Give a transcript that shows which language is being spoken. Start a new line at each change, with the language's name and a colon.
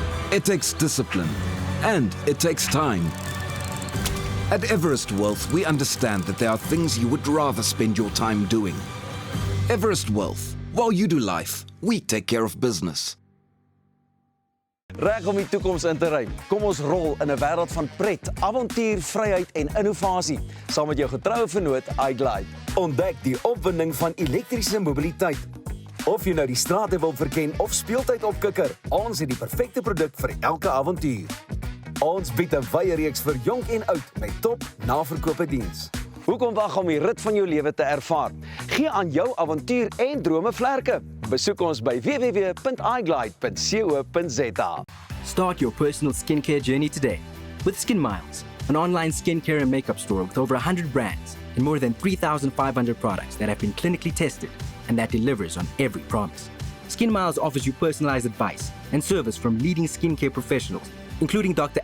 English: It takes discipline. And it takes time. At Everest Wealth, we understand that there are things you would rather spend your time doing. Everest Wealth. While you do life, we take care of business.
Afrikaans: Reg om die toekoms in te ry. Kom ons rol in 'n wêreld van pret, avontuur, vryheid en innovasie saam met jou getroue vernoot iGlide. Ontdek die opwinding van elektriese mobiliteit. Of jy nou die strate wil verken of speeltyd opkikker, ons het die perfekte produk vir elke avontuur. Ons bied 'n wye reeks vir jonk en oud met top naverkope diens. Hoekom wag om die rit van jou lewe te ervaar? Gee aan jou avontuur en drome vlerke. Besoek ons by www.iglide.co.za.
English: Start your personal skincare journey today with Skin Miles, an online skincare and makeup store with over 100 brands and more than 3,500 products that have been clinically tested and that delivers on every promise. Skin Miles offers you personalized advice and service from leading skincare professionals, including Dr.